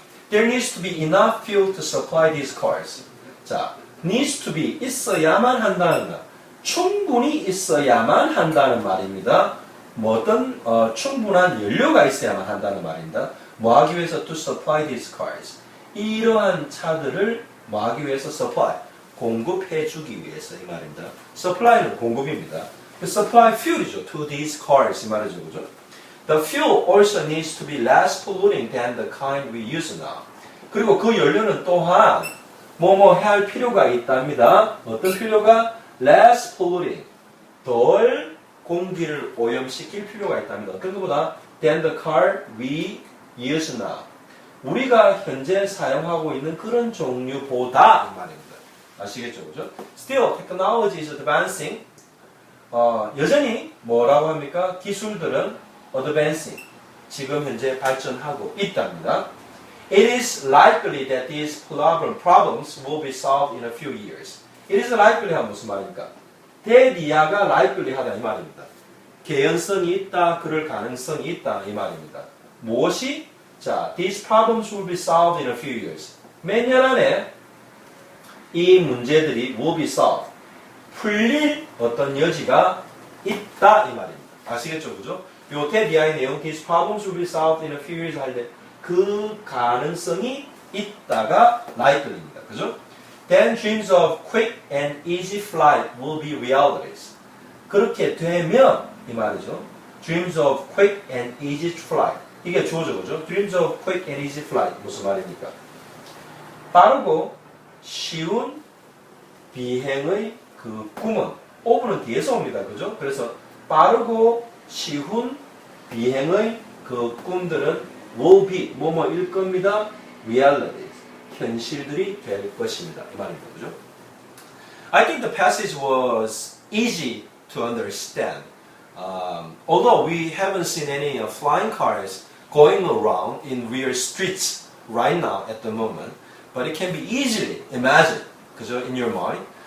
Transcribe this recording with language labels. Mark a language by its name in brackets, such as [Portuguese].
[English] There needs to be enough fuel to supply these cars. [Korean] 자, [English] needs to be [Korean] 있어야만 한다는 말. 충분히 있어야만 한다는 말입니다. 뭐 어떤 충분한 연료가 있어야만 한다는 말입니다. 뭐 하기 위해서 [English] to supply these cars. [Korean] 이러한 차들을 뭐 하기 위해서 supply. 공급해 주기 위해서 이 말입니다. supply는 공급입니다. [English] supply fuel이죠. to these cars [Korean] 이 말이죠. 그죠? [English] The fuel also needs to be less polluting than the kind we use now. [Korean] 그리고 그 연료는 또한 뭐뭐 해야 할 필요가 있답니다. 어떤 필요가? [English] less polluting. [Korean] 덜 공기를 오염시킬 필요가 있답니다. 어떤 것보다? [English] than the car we use now. [Korean] 우리가 현재 사용하고 있는 그런 종류보다 이 말입니다. 아시겠죠? 그죠? [English] Still, technology is advancing. [Korean] 여전히 뭐라고 합니까? 기술들은 advancing. 지금 현재 발전하고 있답니다. [English] It is likely that these problems will be solved in a few years. It is likely [Korean] 하면 무슨 말입니까? 대리야가 likely 하다 이 말입니다. 개연성이 있다, 그럴 가능성이 있다 이 말입니다. 무엇이? [English] 자, these problems will be solved in a few years. [Korean] 몇 년 안에 이 문제들이 [English] will be solved. [Korean] 풀릴 어떤 여지가 있다 이 말입니다. 아시겠죠? 그죠? 요 대리야의 내용 [English] these problems will be solved in a few years [Korean] 할 때 그 가능성이 있다가 likely입니다. 그죠? [English] Then dreams of quick and easy flight will be realities. [Korean] 그렇게 되면 이 말이죠. [English] Dreams of quick and easy flight. [Korean] 이게 주어죠, 그죠? [English] Dreams of quick and easy flight [Korean] 무슨 말입니까? 빠르고 쉬운 비행의 그 꿈은 오브는 뒤에서 옵니다, 그죠? 그래서 빠르고 쉬운 비행의 그 꿈들은 will be 뭐뭐일 겁니다. realities. 현실들이 될 것입니다. 이 말입니다. 그죠? [English] I think the passage was easy to understand. Although we haven't seen any flying cars going around in real streets right now at the moment, but it can be easily imagined in your mind.